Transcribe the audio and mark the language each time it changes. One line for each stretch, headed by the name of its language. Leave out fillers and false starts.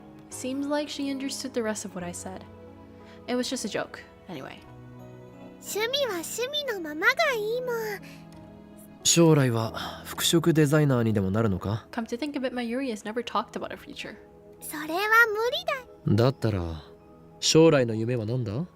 English: Seems like she understood the rest of what I said. It was just a joke. Anyway.
Japanese: 趣味は趣味のままがいいもん。将来は服飾デザイナーにでもなるのか？
English: Come to think of it, Mayuri has never talked about her future.
Japanese: それは無理だ。だったら将来の夢は何だ？